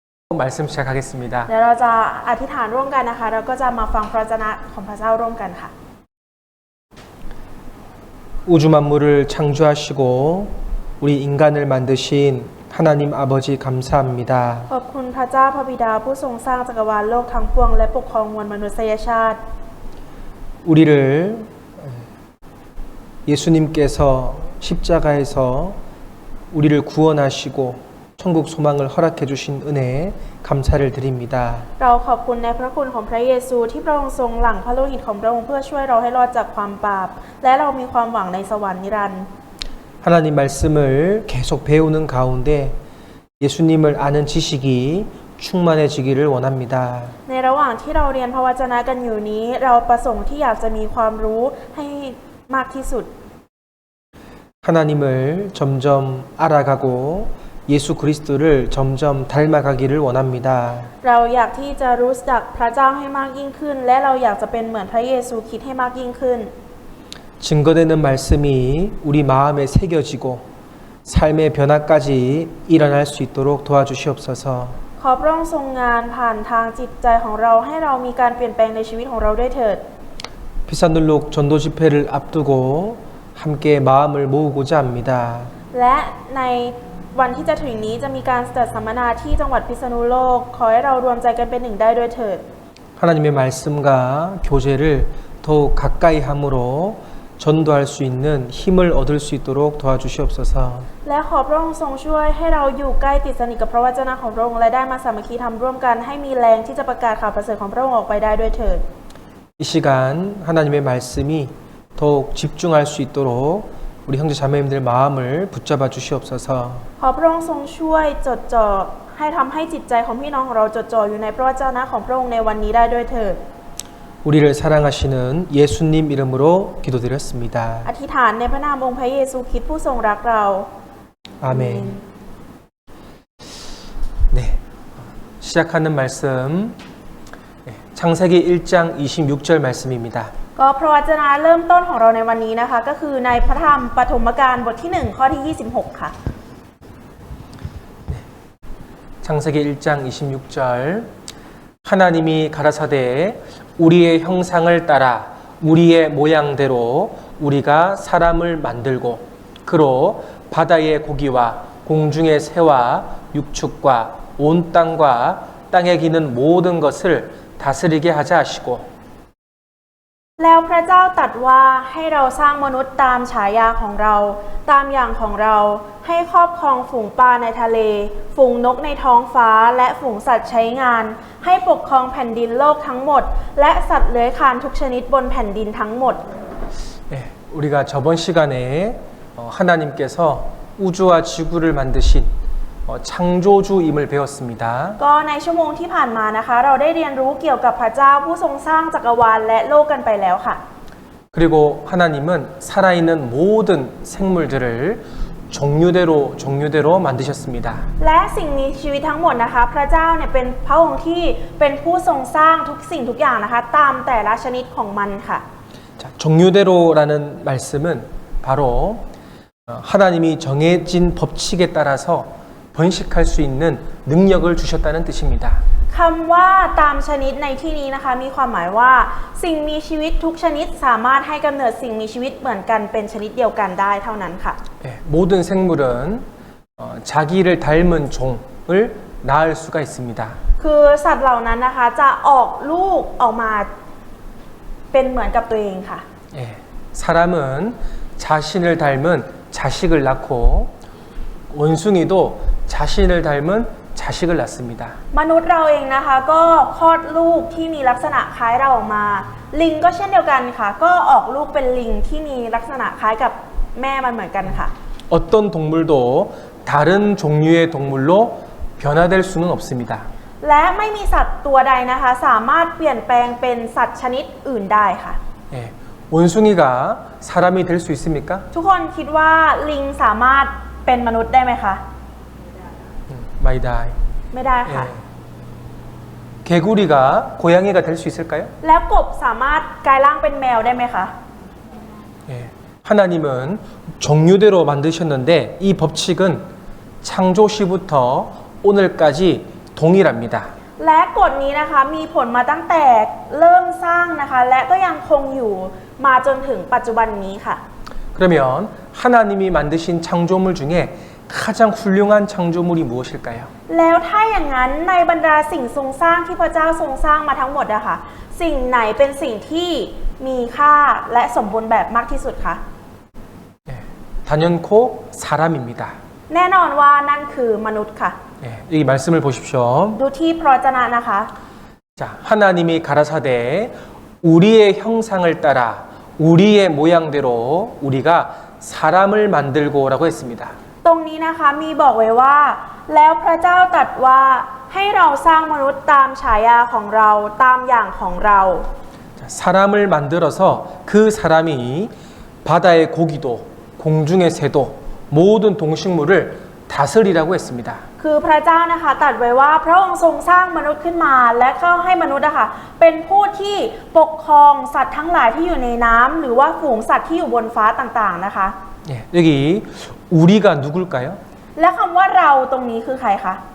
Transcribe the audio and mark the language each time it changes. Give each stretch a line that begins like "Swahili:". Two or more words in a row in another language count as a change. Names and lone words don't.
Korean: 말씀 시작하겠습니다.
Thai: เดี๋ยวเราจะอธิษฐานร่วมกันนะคะแล้วก็จะมาฟังพระวจนะของพระเจ้าร่วมกันค่ะ
Korean: 우주 만물을 창조하시고 우리 인간을 만드신 하나님 아버지 감사합니다.
Thai: ขอบคุณพระเจ้าพระบิดาผู้ทรงสร้างจักรวาลโลกทั้งปวงและปกครองมวลมนุษยชาติ
Korean: 우리를 예수님께서 십자가에서 우리를 구원하시고 천국 소망을 허락해 주신 은혜에 감사를 드립니다.
Thai: เราขอบคุณในพระคุณของพระเยซูที่พระองค์ทรงหลั่งพระโลหิตของพระองค์เพื่อช่วยเราให้รอดจากความบาปและเรามีความหวังในสวรรค์นิรันดร์
Korean: 하나님 말씀을 계속 배우는 가운데 예수님을 아는 지식이 충만해지기를 원합니다.
Thai: ในระหว่างที่เราเรียนพระวจนะกันอยู่นี้เราประสงค์ที่อยากจะมีความรู้ให้มากที่สุด
Korean: 하나님을 점점 알아가고 예수 그리스도를 점점 닮아가기를 원합니다.
Thai: เราอยากที่จะรู้จักพระเจ้าให้มากยิ่งขึ้นและเราอยากจะเป็นเหมือนพระเยซูคริสต์ให้มากยิ่งขึ้น
Korean: 증거되는 말씀이 우리 마음에 새겨지고 삶의 변화까지 일어날 수 있도록 도와주시옵소서.
Thai: ขอพระองค์ทรงงานผ่านทางจิตใจของเราให้เรามีการเปลี่ยนแปลงในชีวิตของเราด้วยเถิด
Korean: 피산들록 전도 집회를 앞두고 함께 마음을 모으고자 합니다.
Thai: และในวันที่จะถึงนี้จะมีการจัดสัมมนาที่จังหวัดพิษณุโลกขอให้เรารวมใจกันเป็นหนึ่งได้ด้วยเถิด
Korean: 하나님의 말씀과 교제를 더욱 가까이 함으로 전도할 수 있는 힘을 얻을 수 있도록 도와주시옵소서.
Thai: และขอพระองค์ทรงช่วยให้เราอยู่ใกล้ติดสนิทกับพระวจนะของพระองค์และได้มาสามัคคีทำร่วมกันให้มีแรงที่จะประกาศข่าวประเสริฐของพระองค์ออกไปได้ด้วยเถิด
Korean: 이 시간 하나님의 말씀이 더욱 집중할 수 있도록 우리 형제 자매님들 마음을 붙잡아 주시옵소서.
Thai: ขอพระองค์ทรงช่วยจดจ่อให้ทำให้จิตใจของพี่น้องของเราจดจ่ออยู่ในพระวจนะของพระองค์ในวันนี้ได้ด้วยเถิด
Korean: 우리를 사랑하시는 예수님 이름으로 기도드렸습니다.
Thai: อธิษฐานในพระนามองค์พระเยซูคริสต์ผู้ทรงรักเรา
Korean: 아멘. 네, 시작하는 말씀 창세기 1장 26절 말씀입니다.
Thai: ก็พระวจนะเริ่มต้นของเราในวันนี้นะคะก็คือในพระธรรมปฐมกาลบทที่1ข้อที่26ค่ะ
Korean: 창세기 1장 26절 하나님이 가라사대 우리의 형상을 따라 우리의 모양대로 우리가 사람을 만들고 그로 바다의 고기와 공중의 새와 육축과 온 땅과 땅에 기는 모든 것을 다스리게 하자 하시고
Thai: แล้วพระเจ้าตรัสว่าให้เราสร้างมนุษย์ตามฉายาของเราตามอย่างของเราให้ครอบครองฝูงปลาในทะเลฝูงนกในท้องฟ้าและฝูงสัตว์ใช้งานให้ปกครองแผ่นดินโลกทั้งหมดและสัตว์เลื้อยคลานทุกชนิดบนแผ่นดินทั้งหมด
Korean: 네, 우리가 저번 시간에 하나님께서 우주와 지구를 만드신 창조주임을 배웠습니다.
Thai: ก็ในชั่วโมงที่ผ่านมานะคะเราได้เรียนรู้เกี่ยวกับพระเจ้าผู้ทรงสร้างจักรวาลและโลกกันไปแล้วค่ะ
Korean: 그리고 하나님은 살아있는 모든 생물들을 종류대로 만드셨습니다.
Thai: และสิ่งมีชีวิตทั้งหมดนะคะพระเจ้าเนี่ยเป็นพระองค์ที่เป็นผู้ทรงสร้างทุกสิ่งทุกอย่างนะคะตามแต่ละชนิดของมันค่ะ
Korean: 자, 종류대로라는 말씀은 바로 하나님이 정해진 법칙에 따라서 번식할 수 있는 능력을 주셨다는 뜻입니다.
Thai: คำว่าตามชนิดในที่นี้นะคะมีความหมายว่าสิ่งมีชีวิตทุกชนิดสามารถให้กำเนิดสิ่งมีชีวิตเหมือนกันเป็นชนิดเดียวกันได้เท่านั้นค่ะ
Korean: 네, 모든 생물은 자기를 닮은 종을 낳을 수가 있습니다.
Thai: คือสัตว์เหล่านั้นนะคะจะออกลูกออกมาเป็นเหมือนกับตัวเองค่ะ
Korean: 네, 사람은 자신을 닮은 자식을 낳고 원숭이도 자신을 닮은 자식을 낳습니다.
Thai: มนุษย์เราเองนะคะก็คลอดลูกที่มีลักษณะคล้ายเราออกมาลิงก็เช่นเดียวกันค่ะก็ออกลูกเป็นลิงที่มีลักษณะคล้ายกับแม่มันเหมือนกันค่ะ
Korean: 어떤 동물도 다른 종류의 동물로 변화될 수는 없습니다.
Thai: และไม่มีสัตว์ตัวใดนะคะสามารถเปลี่ยนแปลงเป็นสัตว์ชนิดอื่นได้ค่ะ
Korean: 네, 원숭이가 사람이 될 수 있습니까?
Thai: ทุกคนคิดว่าลิงสามารถเป็นมนุษย์ได้ไหมคะ ไม่ได้. ไม่ได้ค่ะ
Korean: 개구리가 고양이가 될 수 있을까요?
Thai: แล้วกบสามารถกลายร่างเป็นแมวได้ไหมคะ
Korean: 예, 하나님은 종류대로 만드셨는데 이 법칙은 창조 시부터 오늘까지 동일합니다.
Thai: และกฎนี้นะคะมีผลมาตั้งแต่เริ่มสร้างนะคะและก็ยังคงอยู่มาจนถึงปัจจุบันนี้ค่ะ
Korean: 그러면 하나님이 만드신 창조물 중에 가장 훌륭한 창조물이 무엇일까요?
Thai: แล้วถ้าอย่างนั้นในบรรดาสิ่งทรงสร้างที่พระเจ้าทรงสร้างมาทั้งหมดอะค่ะสิ่งไหนเป็นสิ่งที่มีค่าและสมบูรณ์แบบมากที่สุดคะ
Korean: 단연코 사람입니다.
Thai: แน่นอนว่านั่นคือมนุษย์ค่ะ
Korean: 이 말씀을 보십시오.
Thai: ดูที่พระวจนะนะคะ
Korean: 자, 하나님이 가라사대 우리의 형상을 따라 우리의 모양대로 우리가 사람을 만들고라고 했습니다.
Thai: ตรงนี้นะคะมีบอกไว้ว่า แล้วพระเจ้าตรัสว่าให้เราสร้างมนุษย์ตามฉายาของเราตามอย่างของเรา
Korean: 자, 사람을 만들어서 그 사람이 바다의 고기도 공중의 새도 모든 동식물을 다스리라고 했습니다.
Thai: คือพระเจ้านะคะตรัสไว้ว่าพระองค์ทรงสร้างมนุษย์ขึ้นมาและก็ให้มนุษย์นะคะเป็นผู้ที่ปกครองสัตว์ทั้งหลายที่อยู่ในน้ำหรือว่าฝูงสัตว์ที่อยู่บนฟ้าต่างๆนะคะ
Korean: 예, 여기 우리가 누굴까요?
Thai: และคำว่าเราตรงนี้คือใครคะ